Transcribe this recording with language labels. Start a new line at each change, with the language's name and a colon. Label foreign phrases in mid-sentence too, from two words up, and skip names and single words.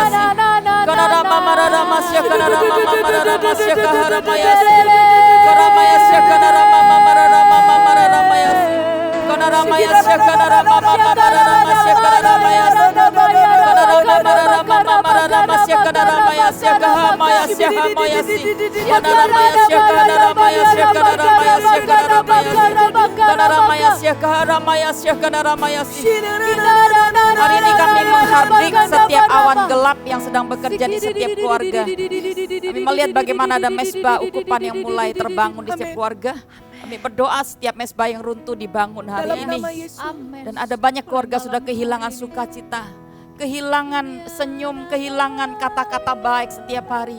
Indonesian: Koramaya ramana syakana ramana ramana syakana ramaya. Koramaya syakana ramana ramana ramaya. Koramaya syakana ramana ramana syakana ramaya. Koramaya ramana ramana syakana ramaya. ramaya siaka ramaya siaka ramaya si. Kana ramaya siaka ramaya siaka ramaya siaka ramaya si. Kana ramaya siaka ramaya siaka ramaya si. Hari ini kami menghardik setiap awan gelap yang sedang bekerja di setiap keluarga. Kami melihat bagaimana ada mesbah ukupan yang mulai terbangun di setiap keluarga. Kami berdoa setiap mesbah yang runtuh dibangun hari ini. Dan ada banyak keluarga sudah kehilangan sukacita, kehilangan senyum, kehilangan kata-kata baik setiap hari.